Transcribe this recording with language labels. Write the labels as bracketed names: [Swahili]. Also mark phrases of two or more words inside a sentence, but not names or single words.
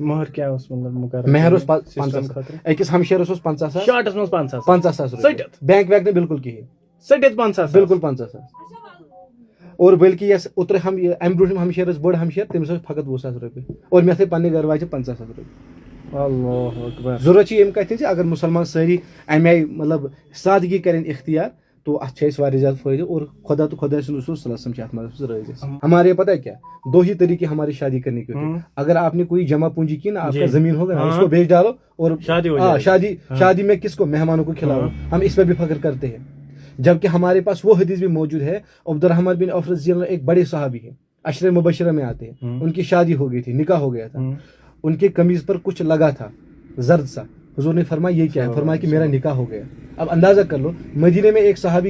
[Kashmiri] مہر اوس 50 أکِس ہمشیرس اوس 50,000 رۄپیہِ بینک وینک نہٕ بالکل کِہینۍ بالکل 50,000 اور بلکہِ یۄس اوترٕ امہِ برونٛٹھ ہمشیرس بٔڑ ہمشیر تٔمِس اوس فقط 20,000 رۄپیہِ اور مےٚ تھٲے پننہِ گرٕ واجہِ 50,000 رۄپیہِ ضروٗرت چھِ ییٚمہِ کَتھِ زِ اگر مُسلمان سٲری امہِ آیہِ مطلب سادگی کرن اختیار تو اتھ چھِ اَسہِ واریاہ زیادٕ فٲیدٕ اور خدا تو خدا رسول صلی اللہ علیہ وسلم چھِ اتھ منٛز رٲضۍ اَسہِ [Urdu] ہمارے پتہ کیا 2 ہی طریقے ہماری شادی کرنے کے ہوتے اگر آپ نے کوئی جمع پونجی کی نا آپ کا زمین ہوگا نا اس کو بیچ ڈالو اور شادی میں کس کو مہمانوں کو کھلاؤ ہم اس پہ بھی فخر کرتے ہیں جبکہ ہمارے پاس وہ حدیث بھی موجود ہے عبد الرحمن بن عوف رضی اللہ عنہ ایک بڑے صحابی ہیں عشرہ مبشرہ میں آتے ہیں ان کی شادی ہو گئی تھی نکاح ہو گیا تھا ان کے قمیض پر کچھ لگا تھا زرد سا حضور نے فرمایا یہ کیا ہے فرمایا کہ میرا نکاح ہو گیا اب اندازہ کر لو مدینے میں ایک